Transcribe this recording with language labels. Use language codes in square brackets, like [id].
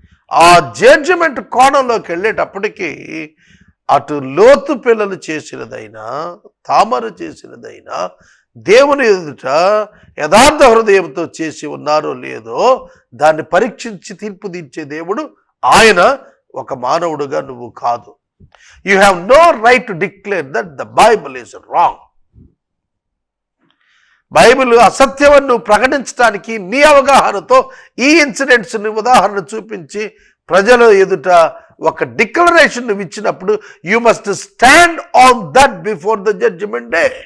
[te] ఆ జడ్జిమెంట్ కోణంలోకి వెళ్ళేటప్పటికీ అటు లోతు పిల్లలు చేసినదైనా, తామరు చేసినదైనా దేవుని ఎదుట యథార్థ హృదయంతో చేసి ఉన్నారో లేదో దాన్ని పరీక్షించి తీర్పు తీర్చే దేవుడు ఆయన, ఒక మానవుడుగా నువ్వు కాదు. [en] You have no right to declare that the Bible is wrong. [te] Bible అసత్యమని నువ్వు ప్రకటించడానికి నీ అవగాహనతో ఈ ఇన్సిడెంట్స్ని ఉదాహరణ చూపించి ప్రజల ఎదుట ఒక డిక్లరేషన్ నువ్వు ఇచ్చినప్పుడు [en] You must stand on that before the judgement day.